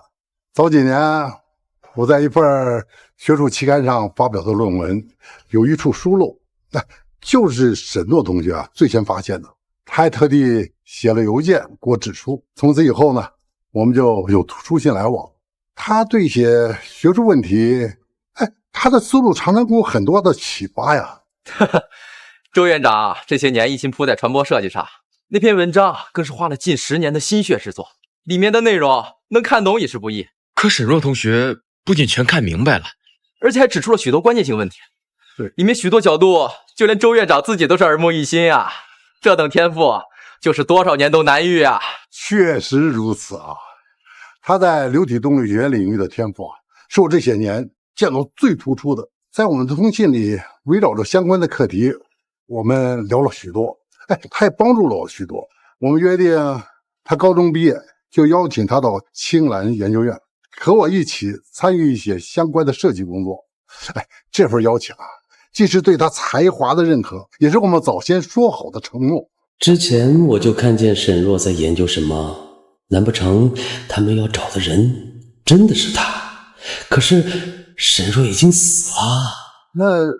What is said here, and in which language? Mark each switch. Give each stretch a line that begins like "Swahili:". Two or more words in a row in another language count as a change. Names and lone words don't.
Chinese: 早幾年我在一份學術期刊上發表的論文有一處疏漏，那就是沈諾同學最先發現的，他還特地寫了郵件給我指出。從此以後呢，我們就有書信來往。他對一些學術問題，他的思路常常給我很多的啟發呀。周院長這些年一心撲在傳播設計上，那篇文章更是花了近10年的心血之作，裡面的內容能看懂也是不易。可沈若同學不僅全看明白了，而且還指出了許多關鍵性問題。裡面許多角度，就連周院長自己都是耳目一新啊！這等天賦，就是多少年都難遇啊！確實如此啊！他在流體動力學領域的天賦是我這些年見到最突出的。在我們的通信裡，圍繞着相關的課題，我們聊了許多。他也幫助了我許多。我們約定，他高中畢業就邀請他到青蘭研究院，和我一起參與一些相關的設計工作。這份邀請啊，既是對他才華的認可，也是我們早先說好的承諾。之前我就看見沈若在研究什麼，難不成他們要找的人真的是他？可是沈若已經死了。